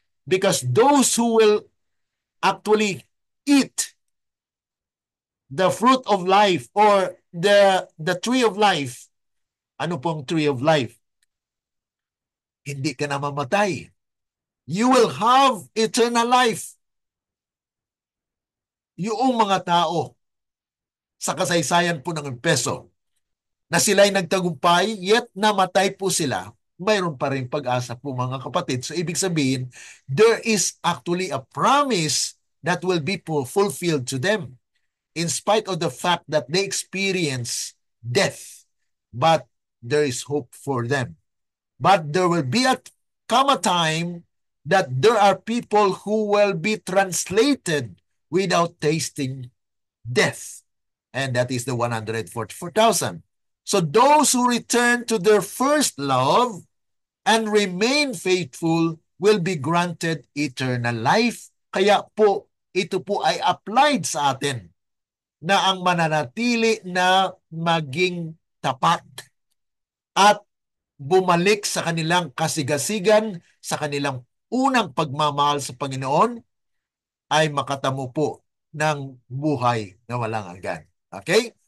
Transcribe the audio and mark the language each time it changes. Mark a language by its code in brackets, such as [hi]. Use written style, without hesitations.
[en] Because those who will actually eat the fruit of life or the tree of life. [tl] Ano pong [en] tree of life? [tl] Hindi ka na mamatay. [en] You will have eternal life. [tl] Yung mga tao sa kasaysayan po ng Efeso na sila'y nagtagumpay, yet namatay po sila, mayroon pa rin pag-asa po mga kapatid. [en] So ibig sabihin, there is actually a promise that will be fulfilled to them in spite of the fact that they experience death, but there is hope for them. But there will come a time that there are people who will be translated without tasting death. And that is the 144,000. So those who return to their first love and remain faithful will be granted eternal life. [tl] Kaya po, ito po ay applied sa atin na ang mananatili na maging tapat at bumalik sa kanilang kasigasigan, sa kanilang unang pagmamahal sa Panginoon, ay makatamo po ng buhay na walang hanggan. Okay?